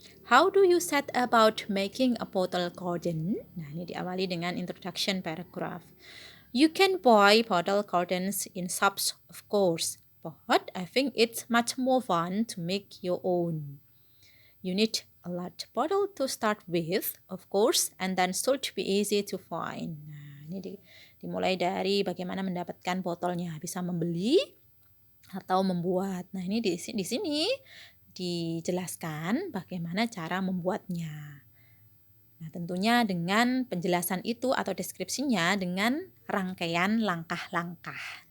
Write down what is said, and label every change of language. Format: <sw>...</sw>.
<en>How do you set about making a bottle garden?</en> <id>Nah, ini diawali dengan introduction paragraph.</id> <en>You can buy bottle gardens in shops, of course, but I think it's much more fun to make your own. You need a large bottle to start with, of course, and then should be easy to find.</en> <id>Nah, ini dimulai dari bagaimana mendapatkan botolnya, bisa membeli atau membuat. Nah, ini di sini dijelaskan bagaimana cara membuatnya. Nah, tentunya dengan penjelasan itu atau deskripsinya dengan rangkaian langkah-langkah.</id>